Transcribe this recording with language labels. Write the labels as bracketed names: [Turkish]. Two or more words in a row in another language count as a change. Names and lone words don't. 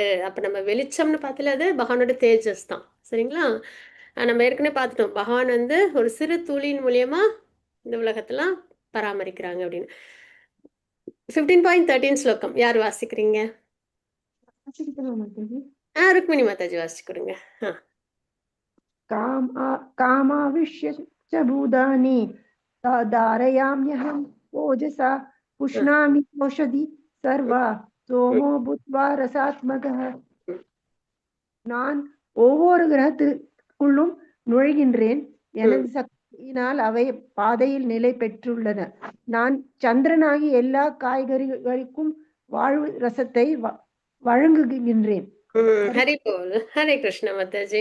[Tamil] அப்போ நம்ம வெளிச்சம்னு பார்த்துல அது பகவானோட தேஜஸ் தான். சரிங்களா? நம்ம ஏற்கனவே பார்த்துட்டோம், பகவான் வந்து ஒரு சிறு துளியின் மூலியமா இந்த உலகத்தெல்லாம் பராமரிக்கிறாங்க அப்படின்னு. 15.13 ஸ்லோகம் யார் வாசிக்கிறீங்க? வாசிக்கலாம் மாதாஜி. ருக்மிணி மாதாஜி வாசிச்சு கொடுங்க. [Sanskrit] कामाविश्य च भूतानि धारयाम्यहं ओजसा पुष्णामि औषधि सर्वा सोमो भूत्वा रसात्मकः. [Tamil] நான் ஒவ்வொரு கிரகத்துக்குள்ளும் நுழைகின்றேன். எனது சக்தியினால் அவை பாதையில் நிலை பெற்றுள்ளன. நான் சந்திரனாகி எல்லா காய்கறிகளுக்கும் வாழ்வு ரசத்தை வழங்குகின்றேன். ஹரி போல். ஹரே கிருஷ்ண மாதாஜி.